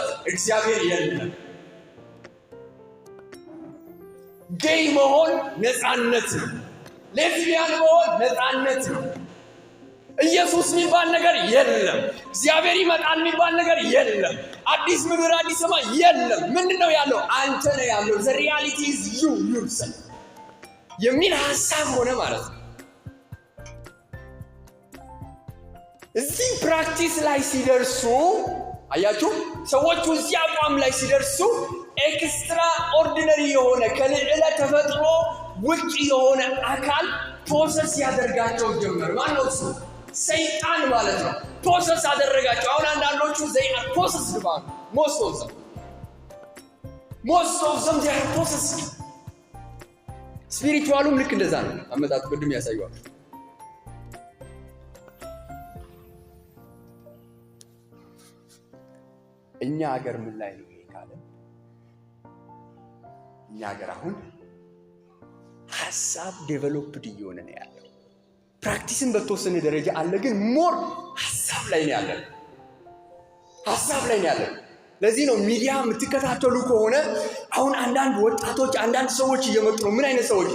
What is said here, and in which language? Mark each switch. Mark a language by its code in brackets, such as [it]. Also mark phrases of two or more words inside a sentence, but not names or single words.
[am] እግዚአብሔር የለም፣ ጌይ መሆን ነፃነት ነው፣ ሌዝቢያን መሆን ነፃነት ነው፣ ኢየሱስ የሚባል ነገር የለም፣ እግዚአብሔር ይመጣል የሚባል ነገር የለም፣ አዲስ ምድር አዲስ ሰማይ የለም። ምንድነው ያለው? አንተ ነህ ያለው። [en] the reality is you yourself [am] የሚል ሐሳብ ሆነ ማለት ነው። እዚህ ፕራክቲስ ላይ ሲደርሱ አያችሁ፣ ሰዎቹ እዚህ አቋም ላይ ሲደርሱ [en] extra ordinary [am] የሆነ ከልዕለ ተፈጥሮ ውጭ የሆነ አካል ፕሮሰስ ያደርጋቸው ጀመር። ማነው እሱ? ሰይጣን ማለት ነው። ፕሮሰስ አደረጋቸው። አሁን አንዳንዶቹ [en] they are possessed by most of them they are possessed። [am] ስፒሪቹዋሉም ልክ እንደዛ ነው አመጣጡ። ቅድም ያሳየዋል። እኛ ሀገር ምን ላይ ነው ይሄ ካለ፣ እኛ ሀገር አሁን ሐሳብ ዴቨሎፕድ እየሆነ ነው ያለው። ፕራክቲስን በተወሰነ ደረጃ አለ፣ ግን ሞር ሐሳብ ላይ ነው ያለው። ሐሳብ ላይ ነው ያለው። ለዚህ ነው ሚዲያ የምትከታተሉ ከሆነ አሁን አንዳንድ ወጣቶች፣ አንዳንድ ሰዎች እየመጡ ነው። ምን አይነት ሰዎች?